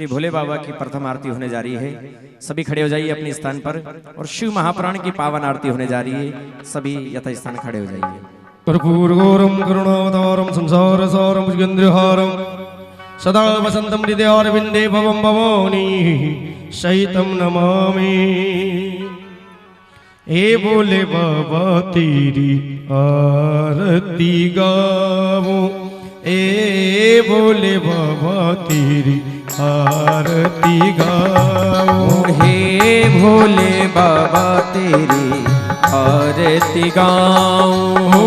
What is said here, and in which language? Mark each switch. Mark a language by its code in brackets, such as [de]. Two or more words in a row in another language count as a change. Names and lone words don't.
[hi] श्री भोले बाबा की प्रथम आरती होने जा रही है। सभी खड़े हो जाइए अपने स्थान पर और शिव महापुराण की पावन आरती होने जा रही है। सभी यथा स्थान खड़े हो जाइए। [sa] कर्पूरगौरं करुणावतारं संसारसारं भुजगेन्द्रहारं सदा वसन्तं हृदयारविन्दे भवं भवानी सहितं नमामि। [hi] हे भोले बाबा तेरी आरती गावो, ए भोले बाबा तेरी आरती गाओ। हे भोले बाबा तेरी आरती गाऊं,